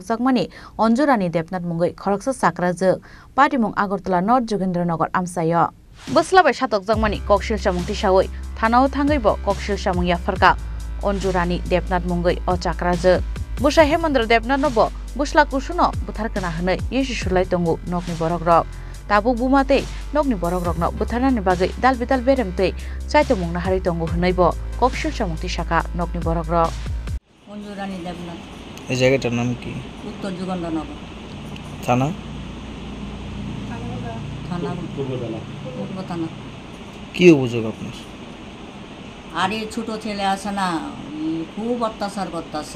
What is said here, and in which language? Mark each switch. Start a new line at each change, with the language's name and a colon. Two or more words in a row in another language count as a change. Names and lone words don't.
Kok Borok: jakmani onjorani debnath mungai khoroksa sakrajak party mung agartala north jogendranagar amsayo bwslabai satok jakmani koksil samung tisawoi thanao thangai bo koksil samung yafarka onjorani debnath mungai o chakrajak busa hemendra debnath no bo bwsla kusuno butharkana hnai yesu sulai tongu nokni borokrok tabuk bumate nokni borokrokno butharnani bagai dalbidal beremtei chaitomung na hari tongu hnai bo koksil samungti saka nokni borokrok
Bangla: অঞ্জুরানী দেবনাথ। এই জায়গাটার নাম কি? উত্তর যুগন্ডনগর থানা থানা পূর্ব থানা। কি অভিযোগ আপনার? আরে ছোট ছেলে আছে না, খুব অত্যাচার করতেছে।